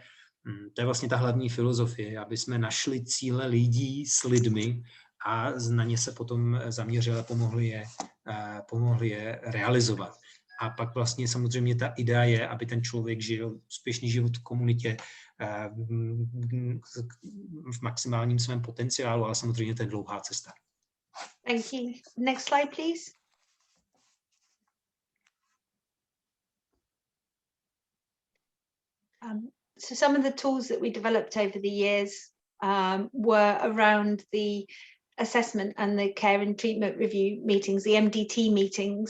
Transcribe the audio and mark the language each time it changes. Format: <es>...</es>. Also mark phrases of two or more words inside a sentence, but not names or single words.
<cs>To je vlastně ta hlavní filozofie, aby jsme našli cíle lidí s lidmi a na ně se potom zaměřili a pomohli je realizovat. A pak vlastně samozřejmě ta idea je, aby ten člověk žil úspěšný život v komunitě, v maximálním svém potenciálu, ale samozřejmě to je dlouhá cesta.</cs> <en>Thank you. Next slide, please. So some of the tools that we developed over the years were around the assessment and the care and treatment review meetings, the MDT meetings.</en>